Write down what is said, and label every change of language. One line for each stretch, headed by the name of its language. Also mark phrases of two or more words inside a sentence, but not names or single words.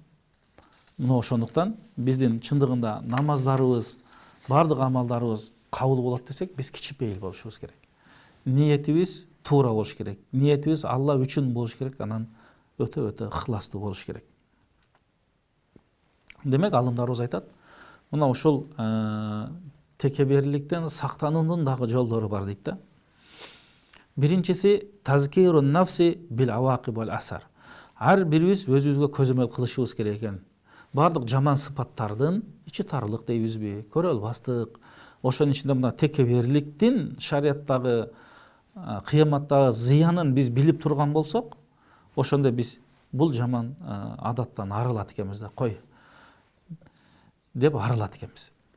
Kyrgyz: Мына ошондуктан биздин чындыгында намаздарыбыз, бардык амалдарыбыз кабыл болот десек, биз кичипейил болушубуз керек. Ниетибиз туура болуш керек. Ниетибиз Алла үчүн болуш керек, анан өтө ыхластуу болуш керек. Демек, алымдарыбыз айтат, мына ушул текеберликтен сактануунун дагы жолдору бар дейт да.
Arabic: Биринчиси تذكير النفس بالعواقب والآثار.
Kyrgyz: Ар бирибиз өзүбүзгө көзөмөл кылышыбыз керек экен. Бардык жаман сыпаттардын ичи тарылык дейбизби, көрө албастык, ошонун ичинде мына текеберликтин шариаттагы кыяматтагы зыянын биз билип турган болсок, ошондо биз бул жаман адаттан арылат экенбиз да, кой деп арылат экенбиз.